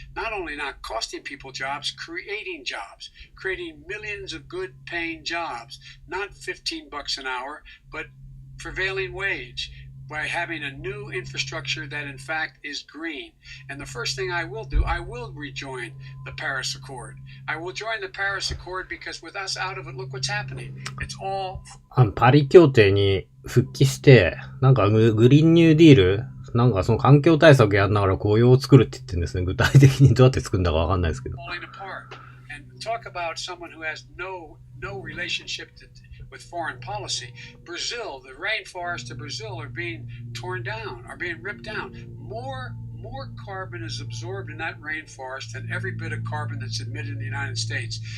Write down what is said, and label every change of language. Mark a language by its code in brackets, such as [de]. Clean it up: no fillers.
[en] Not only not costing people jobs, creating millions of good paying jobs, not $15 an hour, but prevailing wage. By having a new infrastructure that in fact is green. And the first thing I will do, I will rejoin the Paris Accord. I will join the Paris Accord because with us out of it, look what's happening. It's all... [ja] パリ協定に復帰して、なんかグリーンニューディール、なんかその環境対策やんながら雇用を作るって言ってるんですね。具体的にどうやって作るんだかわかんないですけど。 [en] falling apart. And talk about someone who has no relationship with foreign policy. Brazil, the rainforests of Brazil are being torn down, are being ripped down. More carbon is absorbed in that rainforest than every bit of carbon that's emitted in the United States.